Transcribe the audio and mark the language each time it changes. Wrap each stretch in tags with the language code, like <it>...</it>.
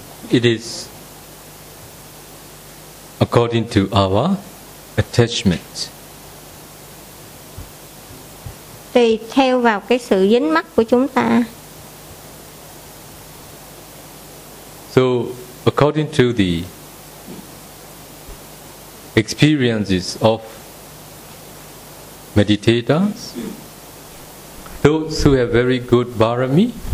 <en>It is according to our attachment.</en> <vi>Tùy theo vào cái sự dính mắc của chúng ta.</vi> <en>So, according to the experiences of meditators, those who have very good barami,</en>